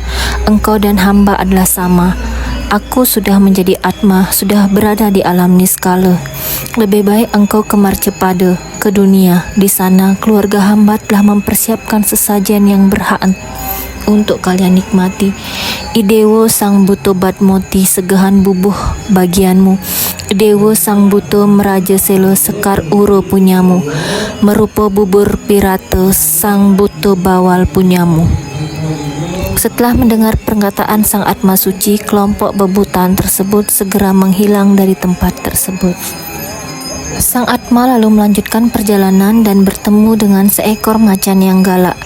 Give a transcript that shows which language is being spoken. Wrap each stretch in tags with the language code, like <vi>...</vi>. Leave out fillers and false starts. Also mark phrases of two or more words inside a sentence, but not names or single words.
<id>Engkau dan hamba adalah sama. Aku sudah menjadi Atma, sudah berada di alam niskala. Lebih baik engkau ke Marcepada, ke dunia. Di sana keluarga hamba telah mempersiapkan sesajen yang berhak untuk kalian nikmati. Idewo Sang Buto Batmoti, segahan bubuh bagianmu. Idewo Sang Buto Meraja Selo Sekar Uro punyamu. Merupa bubur pirata Sang Buto Bawal punyamu." Setelah mendengar perkataan Sang Atma Suci, kelompok bebutan tersebut segera menghilang dari tempat tersebut. Sang Atma lalu melanjutkan perjalanan dan bertemu dengan seekor macan yang galak.</id>